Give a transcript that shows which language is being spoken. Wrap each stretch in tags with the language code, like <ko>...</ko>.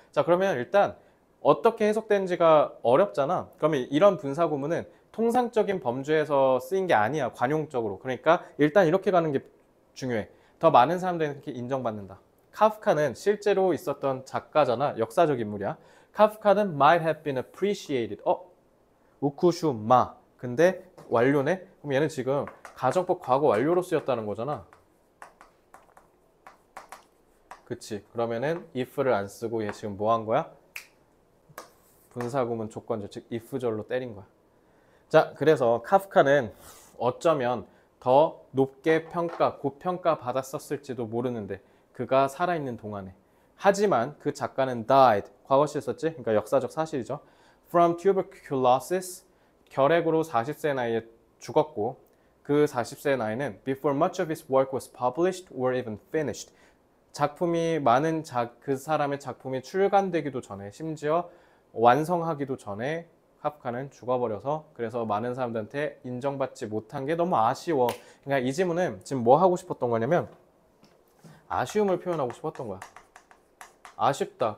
<ko>자, 그러면 일단 어떻게 해석되는지가 어렵잖아. 그러면 이런 분사구문은 통상적인 범주에서 쓰인 게 아니야. 관용적으로. 그러니까 일단 이렇게 가는 게 중요해. 더 많은 사람들에게 인정받는다. 카프카는 실제로 있었던 작가잖아. 역사적 인물이야.</ko> <en>카프카는 might have been appreciated.</en> <ko>우쿠슈마. 근데 완료네? 그럼 얘는 지금 가정법 과거 완료로 쓰였다는 거잖아. 그치. 그러면은 if를 안 쓰고 얘 지금 뭐 한 거야? 분사구문 조건절, 즉 if절로 때린 거야. 자, 그래서 카프카는 어쩌면 더 높게 고평가 받았었을지도 모르는데 그가 살아있는 동안에. 하지만 그 작가는 died, 과거시에 썼지? 그러니까 역사적 사실이죠.</ko> <en>From tuberculosis,</en> <ko>결핵으로 40세 나이에 죽었고 그 40세 나이는</ko> <en>before much of his work was published or even finished.</en> <ko>작품이 많은 그 사람의 작품이 출간되기도 전에 심지어 완성하기도 전에 카프카는 죽어버려서 그래서 많은 사람들한테 인정받지 못한 게 너무 아쉬워. 그러니까 이 지문은 지금 뭐 하고 싶었던 거냐면 아쉬움을 표현하고 싶었던 거야. 아쉽다.</ko>